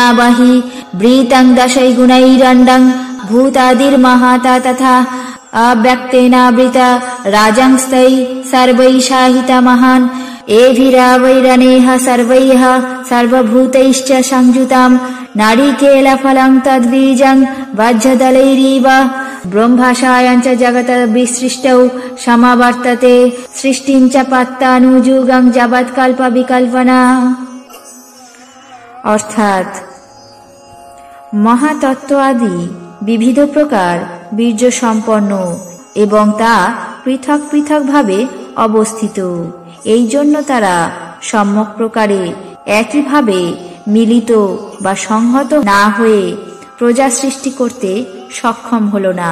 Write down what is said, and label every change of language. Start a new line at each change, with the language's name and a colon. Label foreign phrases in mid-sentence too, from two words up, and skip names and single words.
Sanskrit: बहि वृतं दशैर्गुणैरण्डं भूतादिर्महाता तथा अव्यक्तेनावृत राजंस्तै सर्वैः साहितमहान् एभिरावैरनेह सर्वैः सर्वभूतैश्च संयुतं नारिकेलफलं तद्बीजं वज्रदलैरिव ब्रह्मशायं च जगत् विसृष्टौ समावर्तते सृष्टिं च पत्तानुयुगं जगत्कल्प विकल्पना।
Bangla: অর্থাৎ মহাতত্ত্ব আদি বিবিধ প্রকার বীর্য সম্পন্ন এবং তা পৃথক পৃথক ভাবে অবস্থিত। এই জন্য তারা সম্যক প্রকারে একইভাবে মিলিত বা সংহত না হয়ে প্রজা সৃষ্টি করতে সক্ষম হল না।